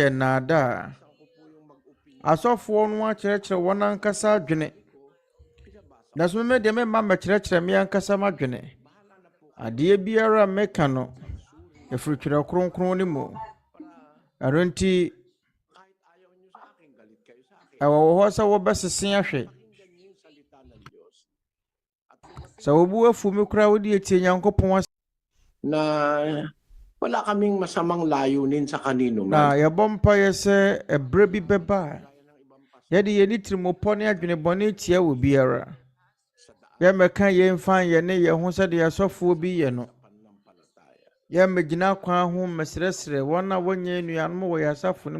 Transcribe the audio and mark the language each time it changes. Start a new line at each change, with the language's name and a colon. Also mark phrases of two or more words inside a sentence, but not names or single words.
Akan: ye nada asofo no akyerɛkyerɛ wona nkasa adwene na so me de me ma kyerɛkyerɛ me ankasa madwene ade biara meka no efiri twerɛ kronkron ne mu aronti ɛwɔ hɔ sɛ wɔbɛsese ahwɛ sɛ wobu afu me kura wodi etie Nyankopɔn
Filipino: na wala kaming masamang layunin sa kanino man.
Akan: Na yɛbɔmpa yɛ sɛ ɛbrɛ bi bɛba yɛde yɛni tirimopɔ ne adwene bɔne tia wɔ biara yɛmɛka yɛmfa yɛne yɛ ho sɛ de asɔfoɔ bi yɛ no yɛmɛgyina kwan ho mesrɛsrɛ wɔn a wɔnyɛ nnuanom wɔ yɛasafo no